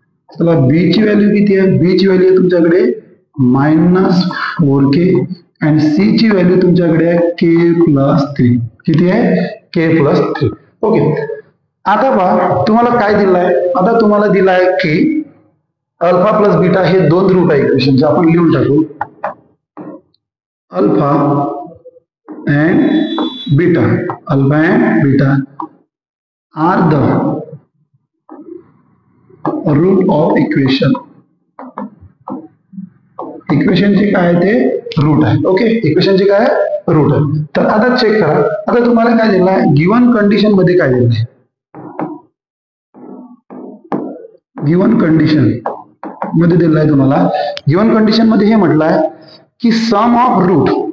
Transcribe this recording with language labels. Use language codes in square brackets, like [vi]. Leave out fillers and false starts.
[mr] चला b ची value किती आहे? b ची व्हॅल्यू आहे तुमच्याकडे मायनस 4k आणि c ची व्हॅल्यू तुमच्याकडे आहे k प्लस 3. किती आहे? k plus 3. ओके, आता पहा तुम्हाला काय दिलंय? आता तुम्हाला दिलाय की अल्फा प्लस बीटा हे दोन रूट आहे इक्वेशनचे. आपण लिहून टाकू alpha and beta. [en] Alpha and beta are the root of equation. [mr] इक्वेशनचे काय ते रूट आहे. ओके, इक्वेशनचे काय रूट आहे. तर आता चेक करा. आता तुम्हाला काय दिलं आहे? गिवन कंडिशन मध्ये काय दिलं आहे? गिवन कंडिशन मध्ये दिलं आहे तुम्हाला. गिवन कंडिशन मध्ये हे म्हटलं आहे की सम ऑफ रूट